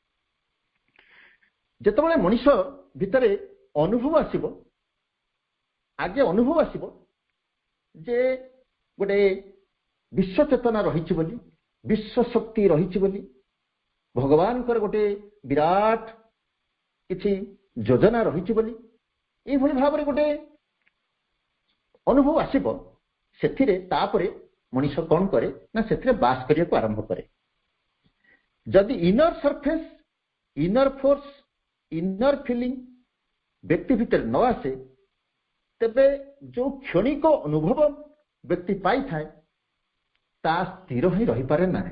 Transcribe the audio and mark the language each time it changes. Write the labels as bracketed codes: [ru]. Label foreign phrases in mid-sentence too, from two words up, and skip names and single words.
[or] ଯେତେବେଳେ ମନୁଷ୍ୟ ଭିତରେ ଅନୁଭବ ଆସିବ ଆଗେ ଅନୁଭବ ଆସିବ ଯେ ଗୋଟେ ବିଶ୍ୱ ଚେତନା ରହି ବୋଲି ବିଶ୍ୱ ଶକ୍ତି ରହି ବୋଲି ଭଗବାନ ଗୋଟେ ବିରାଟ କିଛି ଯୋଜନା ରହିଛି ବୋଲି ଏଇଭଳି ଭାବରେ ଗୋଟେ ଅନୁଭବ ଆସିବ। ସେଥିରେ ତାପରେ ମଣିଷ କ'ଣ କରେ ନା ସେଥିରେ ବାସ କରିବାକୁ ଆରମ୍ଭ କରେ। ଯଦି [en] inner surface, inner force, inner feeling [or] ବ୍ୟକ୍ତି ଭିତରେ ନ ଆସେ ତେବେ ଯୋଉ କ୍ଷଣିକ ଅନୁଭବ ବ୍ୟକ୍ତି ପାଇଥାଏ ତାହା ସ୍ଥିର ହିଁ ରହିପାରେ ନାହିଁ।